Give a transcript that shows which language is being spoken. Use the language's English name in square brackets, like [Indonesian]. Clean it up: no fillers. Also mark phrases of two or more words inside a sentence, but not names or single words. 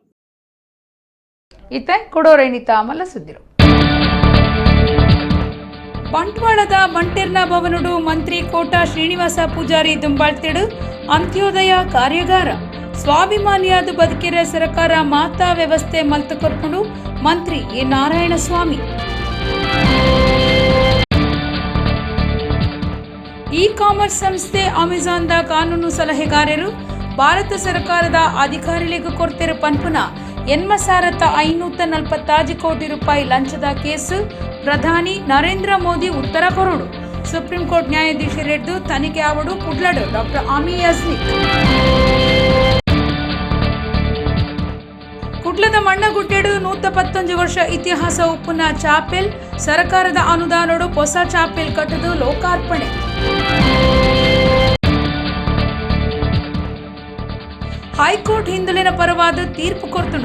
[Tulu] ಇತ್ತೆ ಕೊಡೋರೇನಿತ ಮಲ್ಲ ಸುದ್ದಿರು. ಬಂಟ್ವಾಳದ ಬಂಟೆರ್ನ ಭವನಡು ಮಂತ್ರಿ ಕೋಟ ಶ್ರೀನಿವಾಸ ಪೂಜಾರಿ ದುಂಬಾಳ್ತಿಡು ಅಂತ್ಯೋದಯ ಕಾರ್ಯಾಗಾರ. ಸ್ವಾಭಿಮಾನಿಯಾದ ಬದುಕಿರ ಸರ್ಕಾರ ಮಾತಾ ವ್ಯವಸ್ಥೆ ಮಲ್ತು ಕೊರ್ಪುಡು ಮಂತ್ರಿ ಎ ನಾರಾಯಣಸ್ವಾಮಿ. ಇ ಕಾಮರ್ಸ್ ಸಂಸ್ಥೆ ಅಮೆಜಾನ್ದ ಕಾನೂನು ಸಲಹೆಗಾರರು ಭಾರತ ಸರ್ಕಾರದ ಅಧಿಕಾರಿಗಳಿಗೆ ಕೊಡ್ತಿರೋ ಪನ್ಪುನ 8,540 ಕೋಟಿ ರೂಪಾಯಿ ಲಂಚದ ಕೇಸು ಪ್ರಧಾನಿ ನರೇಂದ್ರ ಮೋದಿ ಉತ್ತರ ಕೊರಡು. ಸುಪ್ರೀಂ ಕೋರ್ಟ್ ನ್ಯಾಯಾಧೀಶರೆಡ್ದು ತನಿಖೆ ಆವಡು ಕುಡ್ಲಡು ಡಾಕ್ಟರ್ ಆಮಿ ಯಸ್ನಿಕ್. ಕುಡ್ಲದ ಮಣ್ಣಗುಡ್ಡೆಡು 115 ವರ್ಷ ಇತಿಹಾಸ ಉಪ್ಪುನ ಚಾಪೆಲ್ ಸರ್ಕಾರದ ಅನುದಾನಡು ಹೊಸ ಚಾಪೆಲ್ ಕಟ್ಟದು ಲೋಕಾರ್ಪಣೆ. ಹೈಕೋರ್ಟ್ ಹಿಂದುಳಿನ ಪರವಾದ ತೀರ್ಪು ಕೊರ್ತುಂಡು.